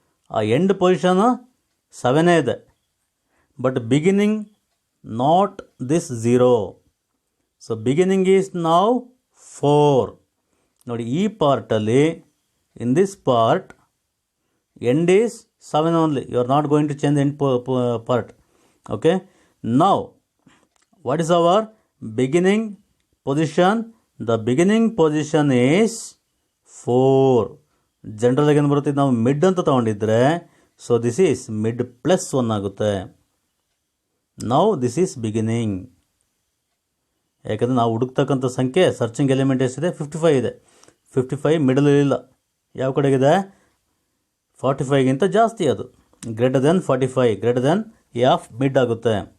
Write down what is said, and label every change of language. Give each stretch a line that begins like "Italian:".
English: ಆ end position 7 ಇದೆ, but beginning not this 0. So beginning is now 4.
Kannada: ನೋಡಿ, ಈ ಪಾರ್ಟಲ್ಲಿ
English: In this part end is 7 only. You are not going to change the end part. Okay, now what is our beginning position? The beginning position is 4.
Kannada: General ಆಗಿ ಏನು ಬರುತ್ತೆ, ನಾವು mid ಅಂತ ತಗೊಂಡಿದ್ರೆ,
English: so this is mid +1
Kannada: ಆಗುತ್ತೆ.
English: Now this is beginning.
Kannada: ಯಾಕಂದರೆ ನಾವು ಹುಡುಕ್ತಕ್ಕಂಥ ಸಂಖ್ಯೆ searching element ಎಷ್ಟಿದೆ? 55 ಇದೆ. 55 ಮಿಡಲ್ ಇಲ್ಲ, ಯಾವ ಕಡೆಗಿದೆ? 45ಗಿಂತ ಜಾಸ್ತಿ, ಅದು
English: greater than 45, greater than a of mid
Kannada: ಆಗುತ್ತೆ.